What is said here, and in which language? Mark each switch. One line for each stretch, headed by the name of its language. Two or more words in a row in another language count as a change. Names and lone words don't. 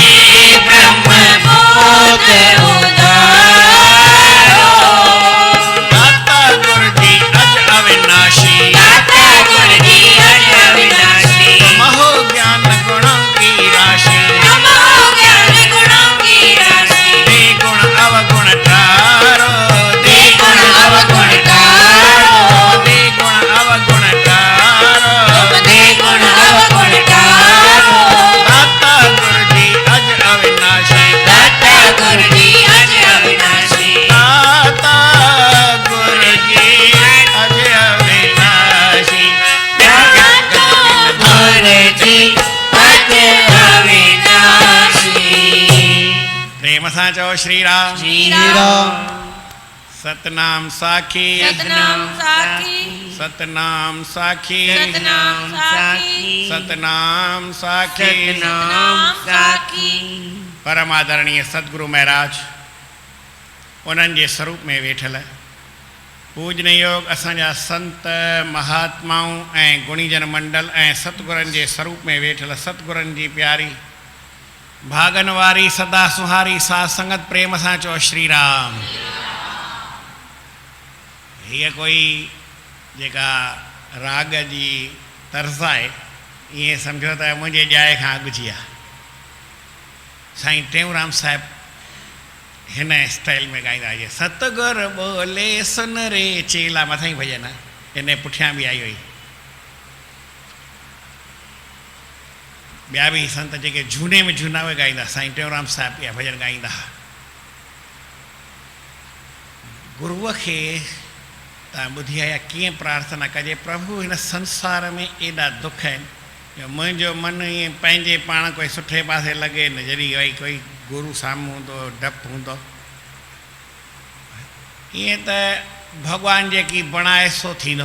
Hindi: ब्रह्म बोध उदारो, दाता गुर जी अज अविनाशी, दाता गुर जी अज अविनाशी, तुम हो ज्ञान गुणों की राशि, तुम हो ज्ञान गुणों की राशि, दे गुण अवगुण तारो, हे गुण अवगुण तारो, दे गुण अवगुण तारो, हे गुण अवगुण तारो, दाता गुर जी अज अविनाशी, दाता गुर जी अज अविनाशी, दाता गुर जी अज अविनाशी, दाता गुर जी अज अविनाशी,
Sindhi: प्रेम सां चओ श्री राम, श्री राम, सतनाम साखी, सतनाम साखी, सतनाम साखी, सतनाम साखी, सतनाम साखी, सतनाम साखी, परम आदरणीय सतगुरु महाराज उन्हनि जे स्वरूप में वेठल पूजन योग असांजा संत महात्माऊं ऐं गुणीजन मंडल ऐं सतगुरनि जे स्वरूप में वेठल सतगुरनि जी प्यारी भागन वारी सदा सुहारी साध संगत प्रेम सां चओ श्री राम। हीअ कोई जेका राग जी तर्ज़ आहे ईअं सम्झो त मुंहिंजे ॼाए खां अॻु जी आहे। साईं टेऊंराम साहिब हिन स्टाइल में ॻाईंदा हुआ,
Hindi: सतगुर बोले सुन रे चेला,
Sindhi: मथां ई भॼन इन पुठियां बि आई हुई। ॿिया बि संत जेके झूने में झूना उहे ॻाईंदा, साईं टेऊंराम साहिब इहा भॼन ॻाईंदा हुआ। गुरूअ खे तव्हां ॿुधी आया कीअं प्रार्थना कजे, प्रभु हिन संसार में एॾा दुख आहिनि जो मुंहिंजो मन ईअं पंहिंजे पाण कोई सुठे पासे लॻे न, जॾहिं भई कोई गुरू साम्हूं हूंदो डपु हूंदो, ईअं त भॻवानु जेकी बणाए सो थींदो।